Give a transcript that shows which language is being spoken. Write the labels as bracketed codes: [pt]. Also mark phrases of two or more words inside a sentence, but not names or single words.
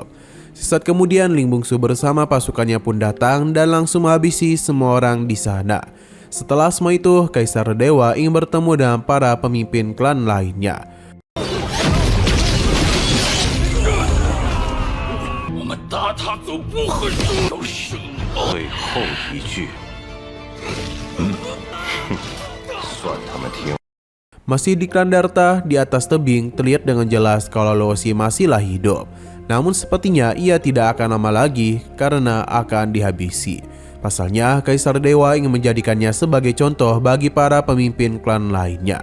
[id] Sesaat kemudian Ling Bungsu bersama pasukannya pun datang dan langsung menghabisi semua orang di sana. Setelah semua itu, Kaisar Dewa ingin bertemu dengan para pemimpin klan lainnya. [zh] 最后一句，算他们听。 [id] Masih di Klandarta, di atas tebing terlihat dengan jelas kalau Luosi masihlah hidup. Namun sepertinya ia tidak akan lama lagi karena akan dihabisi. Pasalnya, Kaisar Dewa ingin menjadikannya sebagai contoh bagi para pemimpin klan lainnya.